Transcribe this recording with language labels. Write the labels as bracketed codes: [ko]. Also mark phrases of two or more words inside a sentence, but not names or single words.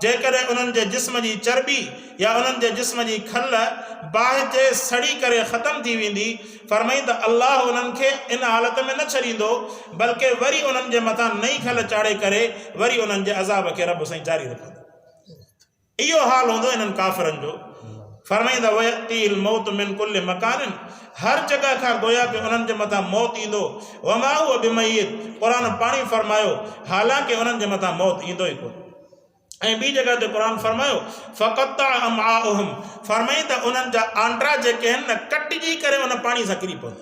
[sd] जेकॾहिं उन्हनि जे जिस्म जी चर्बी या उन्हनि जे जिस्म जी खल बाहि ते सड़ी करे ख़तम थी वेंदी, फरमाई त अल्लाह उन्हनि खे इन हालत में न छॾींदो, बल्कि वरी उन्हनि जे मथां नई खल चाढ़े करे वरी उन्हनि जे अज़ाब खे रब साईं जारी रखंदो। इहो हाल हूंदो इन्हनि काफ़िरनि जो। फरमाई त [ar] ويأتيه الموت من كل مكان, [sd] हर जगह खां गोया कि उन्हनि जे मथां मौत ईंदो। [ar] وما هو بميت, [sd] क़ुरान पाणी फरमायो हालांकि उन्हनि जे मथां मौत ईंदो ई कोन। ऐं ॿी जगह ते क़ुरान फरमायो [ar] فقطع أمعاءهم, [sd] फरमाई त उन्हनि जा आंट्रा जेके आहिनि न कटिजी करे उन पाणी सां किरी पवंदा।